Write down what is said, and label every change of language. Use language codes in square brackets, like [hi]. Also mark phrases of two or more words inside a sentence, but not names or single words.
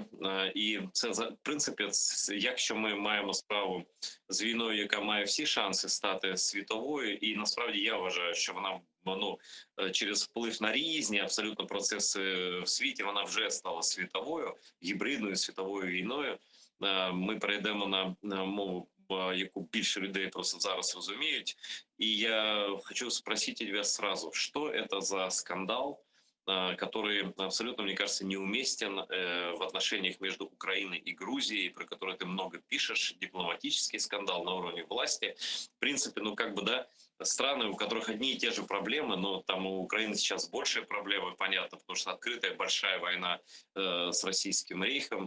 [uk] І це, в принципі, якщо ми маємо справу з війною, яка має всі шанси стати світовою, і насправді я вважаю, що вона через вплив на різні абсолютно процеси в світі, вона вже стала світовою, гібридною світовою війною. Ми перейдемо на мову, яку більше людей просто зараз розуміють. [ru] І я хочу спросити тебя сразу, что это за скандал, который абсолютно, мне кажется, неуместен в отношениях между Украиной и Грузией, про который ты много пишешь, дипломатический скандал на уровне власти. В принципе, страны, у которых одни и те же проблемы, но там у Украины сейчас большие проблемы, понятно, потому что открытая большая война с Российским рейхом.